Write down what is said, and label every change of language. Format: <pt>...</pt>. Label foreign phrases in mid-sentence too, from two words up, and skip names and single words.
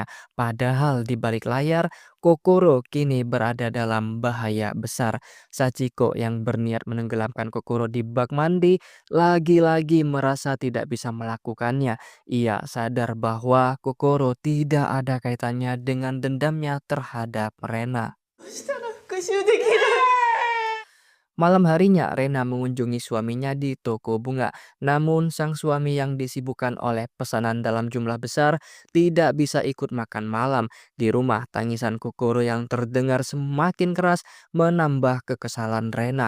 <id>Padahal di balik layar, Kokoro kini berada dalam bahaya besar. Sachiko yang berniat menenggelamkan Kokoro di bak mandi lagi-lagi merasa tidak bisa melakukannya. Ia sadar bahwa Kokoro tidak ada kaitannya dengan dendamnya terhadap Rena.</id> <ja>どうしたら復讐できる。</ja> <id>Malam harinya, Rena mengunjungi suaminya di toko bunga. Namun, sang suami yang disibukkan oleh pesanan dalam jumlah besar tidak bisa ikut makan malam. Di rumah, tangisan Kokoro yang terdengar semakin keras menambah kekesalan Rena.</id>